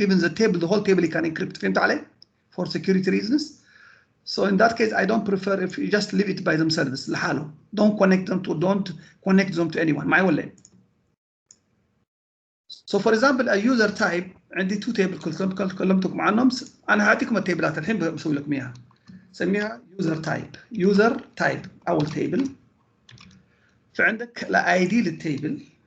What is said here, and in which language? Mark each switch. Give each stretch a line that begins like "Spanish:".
English: Even the table, the whole table you can encrypt.
Arabic: فهمت علي؟
English: For security reasons. So in that case, I don't prefer if you just leave it by themselves
Arabic: لحاله.
English: Don't connect them to anyone.
Arabic: معي ولا؟
English: So for example, a user type
Arabic: عندي
English: two tables
Arabic: كلمتكم عنهم. أنا هعطيكم التيبلات الحين بسوي لكم إياها. سميها
English: user type
Arabic: أول
English: table.
Arabic: فعندك ID للتيبل.